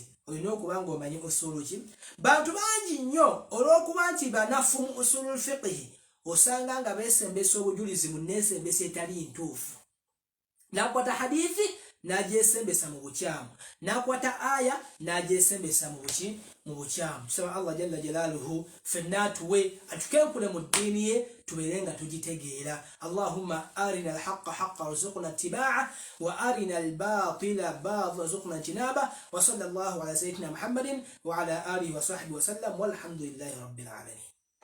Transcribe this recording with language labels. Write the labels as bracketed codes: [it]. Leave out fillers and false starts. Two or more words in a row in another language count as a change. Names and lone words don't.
[lg] Olina okuba ng'omanyi usulu ki. Bantu bangi nnyo olw'okuba nti banafu mu [ar] أصول الفقه [lg] osanga nga beesembesa obujulizi mu nneesembesa etali ntuufu. N'akwata hadithi n'agyesembesa mu bukyamu, n'akwata aya n'agyesembesa mu bukyamu. Tusaba Allah [ar] جل جلاله [lg] ffenna atuwe atukenkule mu ddiini ye tubeere nga tugitegeera. [ar] اللهم أرنا الحق حقا وارزقنا اتباع وأرنا الباطل باطلا وارزقنا اجتناب. وصلى الله على سيدنا محمد وعلى آله وصحبه وسلم والحمد لله رب العالمين.